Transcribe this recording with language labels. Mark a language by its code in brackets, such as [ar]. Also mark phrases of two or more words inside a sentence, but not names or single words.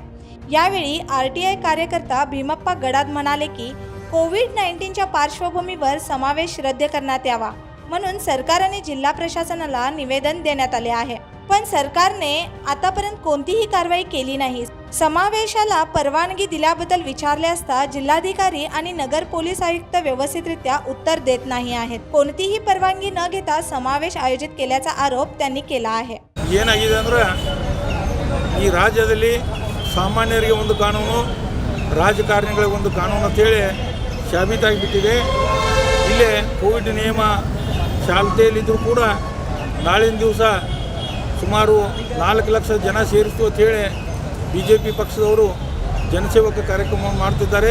[mr] यावेळी आरटीआय कार्यकर्ता भीमप्पा गडाद म्हणाले की कोविड-19च्या पार्श्वभूमीवर समावेश रद्द करण्यात यावा म्हणून सरकारने जिल्हा प्रशासनाला निवेदन देण्यात आले आहे, पण सरकारने आतापर्यंत कोणतीही कारवाई केली नाही। समावेशाला परवानगी दिल्याबद्दल विचारले असता जिल्हाधिकारी आणि नगर पोलीस आयुक्त व्यवस्थितरित्या उत्तर देत नाही आहेत। कोणतीही परवानगी न घेता समावेश आयोजित केल्याचा आरोप त्यांनी केला आहे। [kn] ಏನಾಗಿದೆ ಅಂದ್ರೆ ಈ ರಾಜ್ಯದಲ್ಲಿ ಸಾಮಾನ್ಯರಿಗೆ ಒಂದು ಕಾನೂನು, ರಾಜಕಾರಣಿಗಳಿಗೆ ಒಂದು ಕಾನೂನು ಅಂತ ಹೇಳಿ ಸಾಬೀತಾಗಿಬಿಟ್ಟಿದೆ। ಇಲ್ಲೇ ಕೋವಿಡ್ ನಿಯಮ ಚಾಲ್ತಿಯಲ್ಲಿದ್ದರೂ ಕೂಡ ನಾಳಿನ ದಿವಸ ಸುಮಾರು 4 ಲಕ್ಷ ಜನ ಸೇರಿಸ್ತು ಅಂತ ಹೇಳಿ ಬಿಜೆಪಿ ಪಕ್ಷದವರು ಜನಸೇವಕ ಕಾರ್ಯಕ್ರಮವನ್ನು ಮಾಡ್ತಿದ್ದಾರೆ।